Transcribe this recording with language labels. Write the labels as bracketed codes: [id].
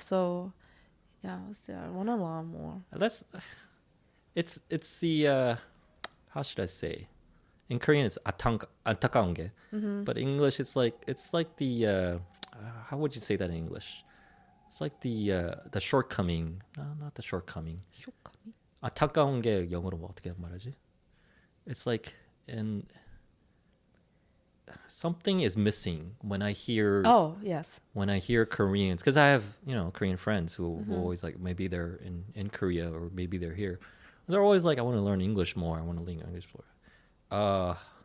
[en] So yeah, still I wanna learn more. It's the how should I say? In Korean it's [ko] 안타까운 게. [en] But in English it's like the how would you say that in English? It's like the shortcoming. No, not the shortcoming. Shortcoming? [ko] 안타까운 게 영어로 뭐 어떻게 말하지? [en] It's like something is missing when I hear Oh yes. when I hear Koreans, because I have Korean friends who always like, maybe they're in Korea or maybe they're here. They're always like, I want to learn English more. I want to learn English more.